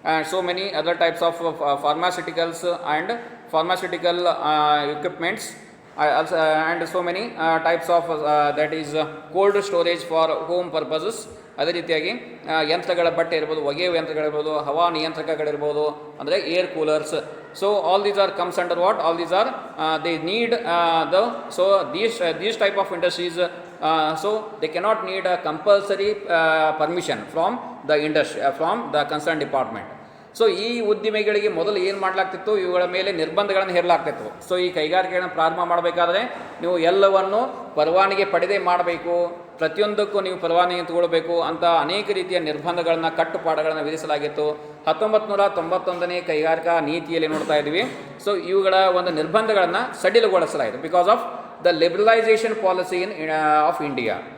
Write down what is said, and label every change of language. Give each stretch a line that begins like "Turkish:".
English: so many other types of pharmaceuticals and pharmaceutical equipments, also, and so many types of that is cold storage for home purposes.
Kannada: ಅದೇ ರೀತಿಯಾಗಿ ಯಂತ್ರಗಳ ಬಟ್ಟೆ ಇರ್ಬೋದು, ಒಗೆಯುವ ಯಂತ್ರಗಳಿರ್ಬೋದು, ಹವಾ ನಿಯಂತ್ರಕಗಳಿರ್ಬೋದು, ಅಂದರೆ air coolers.
English: So all these are comes under what, all these are they need the, so these type of industries, so they cannot need a compulsory permission from the industry, from the concerned department.
Kannada: So ಈ ಉದ್ದಿಮೆಗಳಿಗೆ ಮೊದಲು ಏನು ಮಾಡಲಾಗ್ತಿತ್ತು, ಇವುಗಳ ಮೇಲೆ ನಿರ್ಬಂಧಗಳನ್ನು ಹೇರಲಾಗ್ತಿತ್ತು. So ಈ ಕೈಗಾರಿಕೆಗಳನ್ನು ಪ್ರಾರಂಭ ಮಾಡಬೇಕಾದ್ರೆ ನೀವು ಎಲ್ಲವನ್ನು ಪರವಾನಗಿ ಪಡೆದೇ ಮಾಡಬೇಕು, ಪ್ರತಿಯೊಂದಕ್ಕೂ ನೀವು ಪರವಾನಗಿ ತಗೊಳ್ಬೇಕು ಅಂತ ಅನೇಕ ರೀತಿಯ ನಿರ್ಬಂಧಗಳನ್ನು, ಕಟ್ಟುಪಾಡುಗಳನ್ನು ವಿಧಿಸಲಾಗಿತ್ತು. 1991 ಕೈಗಾರಿಕಾ ನೀತಿಯಲ್ಲಿ ನೋಡ್ತಾ ಇದ್ದೀವಿ. ಸೊ ಇವುಗಳ ಒಂದು ನಿರ್ಬಂಧಗಳನ್ನು ಸಡಿಲಗೊಳಿಸಲಾಯಿತು
English: Because of the liberalisation policy of India.